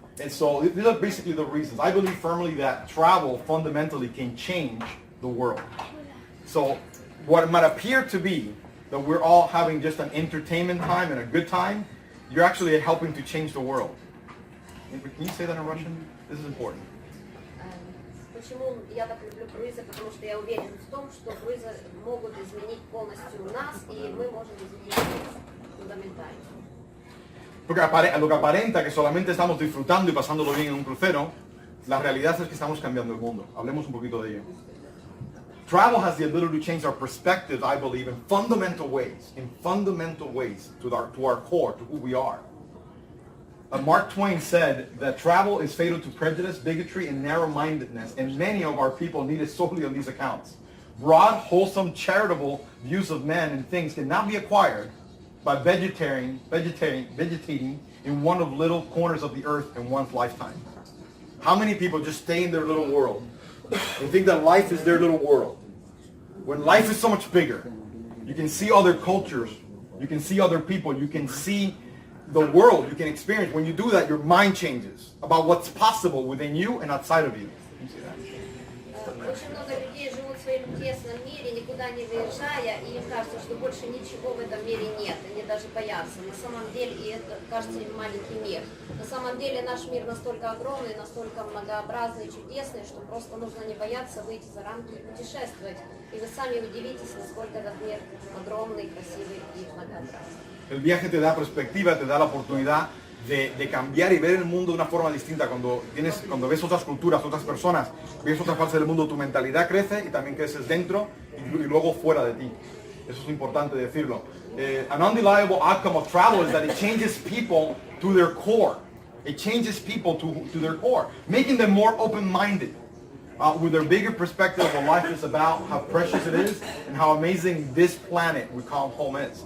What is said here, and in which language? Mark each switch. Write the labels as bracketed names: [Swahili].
[English] And so these are basically the reasons. I believe firmly that travel fundamentally can change the world. So what might appear to be that we're all having just an entertainment time and a good time, you're actually helping to change the world. Can you say that in Russian? This is important. [Russian] Почему я так люблю круизы? Потому что я уверен в том, что круизы могут изменить полностью нас, и мы можем изменить фундаментально. [Spanish] Porque lo que aparenta que solamente estamos disfrutando y pasándolo bien en un crucero, la realidad es que estamos cambiando el mundo. Hablemos un poquito de ello. [English] Travel has the ability to change our perspective, I believe, in fundamental ways to our core, to who we are. Mark Twain said that travel is fatal to prejudice, bigotry, and narrow-mindedness, and many of our people need it solely on these accounts. Broad, wholesome, charitable views of men and things cannot be acquired by vegetating in one of little corners of the earth in one's lifetime. How many people just stay in their little world and think that life is their little world? When life is so much bigger, you can see other cultures, you can see other people, you can see the world, you can experience. When you do that, your mind changes about what's possible within you and outside of you. Can you see that? [Russian] Очень много людей живут в своем тесном мире, никуда не выезжая, и им кажется, что больше ничего в этом мире нет, они даже боятся. На самом деле, и это кажется им маленький мир. На самом деле наш мир настолько огромный, настолько многообразный, чудесный, что просто нужно не бояться выйти за рамки и путешествовать. И вы сами удивитесь, насколько этот мир огромный, красивый и многообразный. [Spanish] El viaje te da perspectiva, te da la oportunidad de cambiar y ver el mundo de una forma distinta. Cuando ves otras culturas, otras personas, ves otras partes del mundo, tu mentalidad crece y también creces dentro y luego fuera de ti. Eso es importante decirlo. [English] an undeniable outcome of travel is that it changes people to their core. It changes people to their core, making them more open-minded, with their bigger perspective of what life is about, how precious it is, and how amazing this planet we call home is.